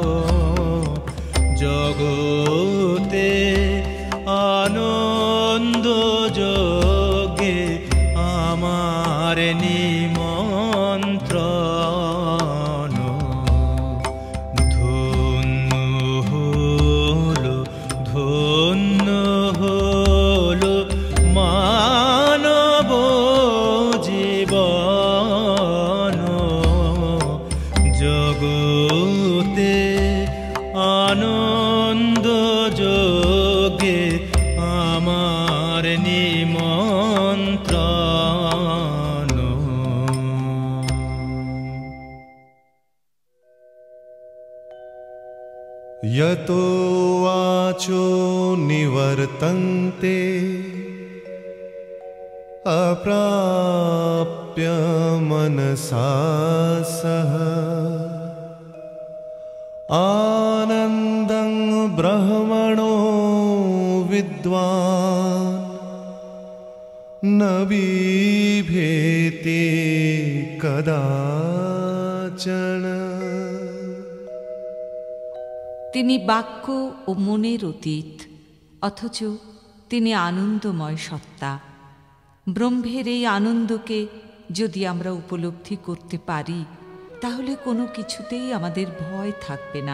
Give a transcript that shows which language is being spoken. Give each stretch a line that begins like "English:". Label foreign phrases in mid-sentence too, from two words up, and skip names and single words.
Bangla: জগতে আনন্দ যোগে আমার নিমন্ত্রণ, ধন্য হলো ধন্য হলো মানব জীবন। জগতে আনন্দ যোগে আমার নিমন্ত্রণ।
Sanskrit: यतो वाचो निवर्तन्ते अप्राप्य मनसा सह आनन्दं ब्रह्मणो विद्वान् न बिभेति कदाचन।
Bangla: তিনি বাক্য ও মনের অতীত, অথচ তিনি আনন্দময় সত্তা। ব্রহ্মের এই আনন্দকে যদি আমরা উপলব্ধি করতে পারি, তাহলে কোনো কিছুতেই আমাদের ভয় থাকবে না।